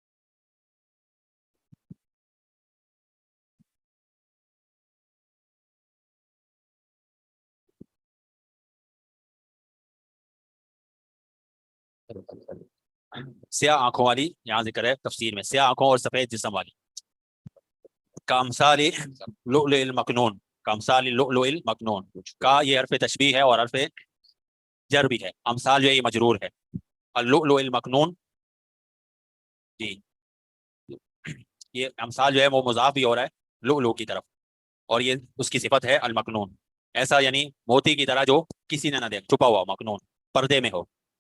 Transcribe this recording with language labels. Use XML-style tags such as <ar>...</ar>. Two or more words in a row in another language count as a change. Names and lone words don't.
<ur>سیاہ آنکھوں والی یہاں ذکر ہے تفسیر میں، سیاہ آنکھوں اور سفید جسم والی.</ur> <ar>کامثال لؤلؤ المکنون، کامثال لؤلؤ المکنون،</ar> <ur>کا یہ حرف تشبیہ ہے اور حرف جر بھی ہے. امثال جو ہے یہ مجرور ہے.</ur> <ar>اللؤلؤ المکنون،</ar> <ur>جی یہ امثال جو ہے وہ مضاف بھی ہو رہا ہے لؤلؤ کی طرف، اور یہ اس کی صفت ہے المکنون، ایسا یعنی موتی کی طرح جو کسی نے نہ دیکھ، چھپا ہوا مکنون، پردے میں ہو.</ur>